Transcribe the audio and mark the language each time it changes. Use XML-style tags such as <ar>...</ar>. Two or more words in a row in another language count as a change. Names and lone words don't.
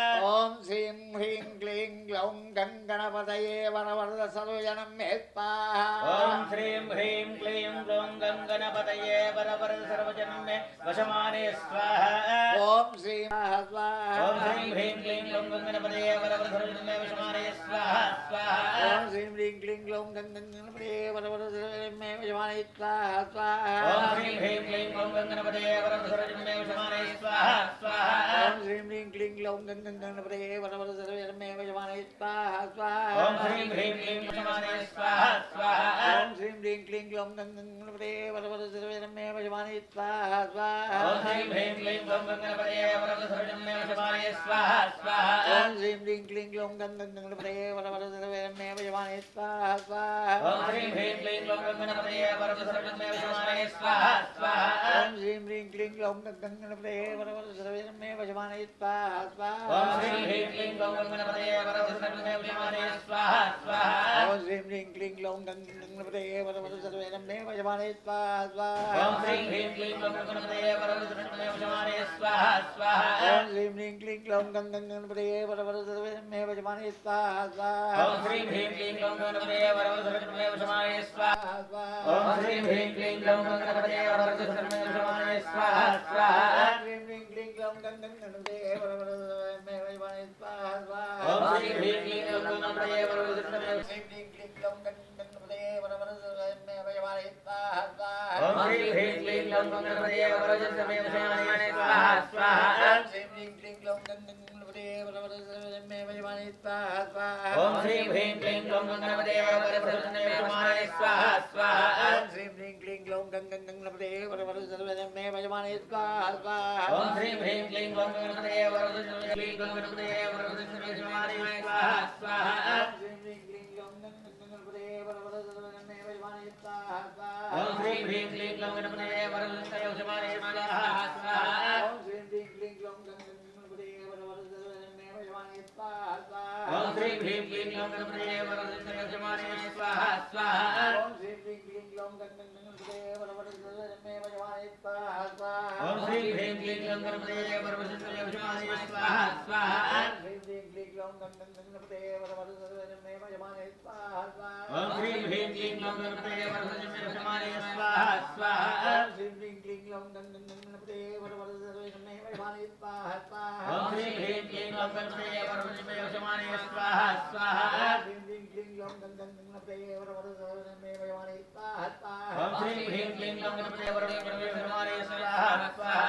<sa>ॐ श्रीं ह्रीं क्लीं ग्लौं गणपतये वरवरद सर्वजनं मे स्वाहा ॐ श्रीं ह्रीं क्लीं ग्लौं गणपतये वरवरद सर्वजनं मे वशमाने स्वाहा ఓం శ్రీ స్వాహ ओम श्रीं ह्रीं क्लीं ग्लौं गणपतये वरवरधरणे वशमाने स्वाहा स्वाहा ఓం శ్రీం హ్రీం క్లీం గ్లౌం గణపతే వరవరధరమే వశమానే స్వాహ స్వాహ ओम श्रीं ह्रीं क्लीं ग्लौं गणपतये वरवरधरणे वशमाने स्वाहा स्वाहा ఓం శ్రీం హ్రీం క్లీం గ్లౌం గణపతే వరవరధరమే వశమానే స్వాహ స్వాహ ओम श्रीं ह्रीं क्लीं वशमाने स्वाहा स्वाहा ఓం శ్రీం హ్రీం క్లీం గ్లౌం గణపతే వరవరధరమే వశమానే స్వాహ స్వాహ ओम श्रीं ह्रीं क्लीं ग्लौं गणपतये वरवरधरणे वशमाने स्वाहा स्वाहा ఓం శ్రీం హ్రీం క్లీం గ్లౌం గణపతే వరవరధరమే వశమానే స్వాహ స్వాహ ओम श्रीं ह्रीं क्लीं ग्लौं गणपतये वरवरधरणे वशमाने स्वाहा स्वाहा ఓం శ్రీం హ్రీం క్లీం గ్లౌం గణపతే వరవరధరమే వశమానే స్వాహ స్వాహ ओम श्रीं ह्रीं क्लीं ग्लौं गणपतये वरवरधरणे वशमाने स्वाहा स्वाहा ఓం శ్రీం హ్రీం క్లీం గ్లౌం గణపతే వరవరధరమే వశమానే స్వాహ స్వాహ ओम श्रीं ह्रीं क्लीं ग्लौं गणपतये वरवरधरणे वशमाने स्वाहा स्वाहा ఓం శ్రీం హ్రీం క్లీం గ్లౌం గణపతే వరవరధరమే వశమానే స్వాహ స్వాహ ओम श्रीं ह्रीं क्लीं ग्लौं गणपतये वरवरधरणे वशमाने स्वाहा ओम श्रीं ह्रीं क्लीं ग्लौं गणपतये वरवरधरणे वशमाने स्वाहा स्वाहा ఓం శ్రీం హ్రీం క్లీం గ్లౌం గణపతే వరవరధరమే వశమానే స్వాహ స్వాహ ओम श्रीं ह्रीं क्लीं ग्लौं गणपतये वरवरधरणे శ్రీం హ్రీం క్లీం గ్లౌం గణపతే వరవరధరమే వశమానే స్వాహ స్వాహ ओम श्रीं ह्रीं क्लीं ग्लौं गणपतये वरवरधरणे वशमाने स्वाहा स्वाहा ఓం శ్రీం హ్రీం క్లీం గ్లౌం గణపతే వరవరధరమే వశమానే స్వాహ స్వాహ ओम श्रीं ह्रीं क्लीं ग्लौं गणपतये वरवरधरणे वशमाने स्वाहा स्वाहा ఓం శ్రీం హ్రీం క్లీం గ్లౌం గణపతే వరవరధరమే వశమానే స్వాహ స్వాహ ओम श्रीं ह्रीं क्लीं ग्लौं गणपतये वरवरधरणे क्लीं ग्लौं गणपतये वरवरधरणे वशमाने स्वाहा स्वाहा ఓం శ్రీం హ్రీం క్లీం గ్లౌం గణపతే వరవరధరమే వశమానే స్వాహ స్వాహ ओम श्रीं ह्रीं क्लीं ग्लौं गणपतये वरवरधरणे वशमाने स्वाहा स्वाहा ఓం శ్రీం హ్రీం క్లీం గ్లౌం గణపతే వరవరధరమే వశమానే స్వాహ స్వాహ ओम श्रीं ह्रीं क्लीं ग्लौं गणपतये वरवरधरणे वशमाने स्वाहा स्वाहा ఓం శ్రీం హ్రీం క్లీం గ్లౌం గణపతే వరవరధరమే వశమానే స్వాహ స్వాహ ओम श्रीं ह्रीं क्लीं ग्लौं गणपतये वरवरधरणे वशमाने स्वाहा स्वाहा ఓం శ్రీం హ్రీం క్లీం గ్లౌం గణపతే వరవరధరమే వశమానే స్వాహ స్వాహ ओम श्रीं ह्रीं क्लीं ग्लौं गणपतये वरवरधरणे वशमाने स्वाहा स्वाहा ఓం శ్రీం హ్రీం క్లీం గ్లౌం గణపతే వరవరధరమే వశమానే స్వాహ స్వాహ ओम श्रीं ह्रीं क्लीं ग्लौं गणपतये वरवरधरणे वशमाने स्वाहा स्वाहा ఓం శ్రీం హ్రీం క్లీం గ్లౌం గణపతే వరవరధరమే వశమానే స్వాహ స్వాహ ओम श्रीं ह्रीं क्लीं ग्लौं गणपतये वरवरधरणे वशमाने स्वाहा स्वाहा</sa>